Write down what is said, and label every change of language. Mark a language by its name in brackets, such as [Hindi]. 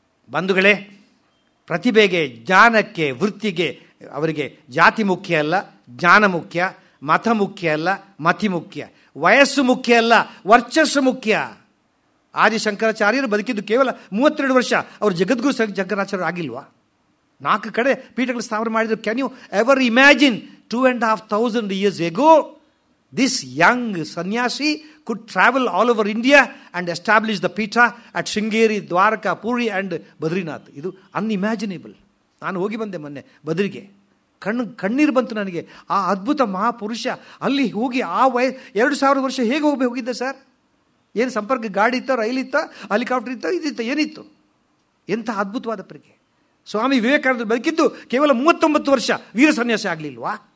[Kannada] ಬಂಧುಗಳೇ, ಪ್ರತಿಭೆಗೆ, ಜ್ಞಾನಕ್ಕೆ, ವೃತ್ತಿಗೆ ಅವರಿಗೆ ಜಾತಿ ಮುಖ್ಯ ಅಲ್ಲ, ಜ್ಞಾನ ಮುಖ್ಯ. ಮತ ಮುಖ್ಯ ಅಲ್ಲ, ಮತಿ ಮುಖ್ಯ. ವಯಸ್ಸು ಮುಖ್ಯ ಅಲ್ಲ, ವರ್ಚಸ್ಸು ಮುಖ್ಯ. ಆದಿಶಂಕರಾಚಾರ್ಯರು ಬದುಕಿದ್ದು ಕೇವಲ 32 ವರ್ಷ. ಅವರು ಜಗದ್ಗುರು ಶಂಕರಾಚಾರ್ಯರು ಆಗಿಲ್ವಾ? 4 ಕಡೆ ಪೀಠಗಳು ಸ್ಥಾಪನೆ ಮಾಡಿದ್ರು. [English] Can you ever imagine 2,500 years ago this young sannyasi could travel all over India and establish the Peetha at Shringeri, Dwarka, Puri and Badrinath. [Kannada] ಇದು ಅನ್ಇಮ್ಯಾಜಿನೇಬಲ್. ನಾನು ಹೋಗಿ ಬಂದೆ ಮೊನ್ನೆ ಬದ್ರಿಗೆ. ಕಣ್ಣೀರು ಬಂತು ನನಗೆ. ಆ ಅದ್ಭುತ ಮಹಾಪುರುಷ ಅಲ್ಲಿ ಹೋಗಿ ಆ 2,000 ವರ್ಷ ಹೇಗೆ ಹೋಗಿದ್ದೆ ಸರ್? ಏನು ಸಂಪರ್ಕ ಗಾಡಿ ಇತ್ತ, ರೈಲ್ ಇತ್ತ, ಹೆಲಿಕಾಪ್ಟರ್ ಇತ್ತ, ಇದಿತ್ತ, ಏನಿತ್ತು? ಎಂಥ ಅದ್ಭುತವಾದ ಪ್ರಜ್ಞೆ. ಸ್ವಾಮಿ ವಿವೇಕಾನಂದರು ಬದುಕಿದ್ದು ಕೇವಲ 39 ವರ್ಷ. ವೀರ ಸನ್ಯಾಸಿ ಆಗಲಿಲ್ವಾ?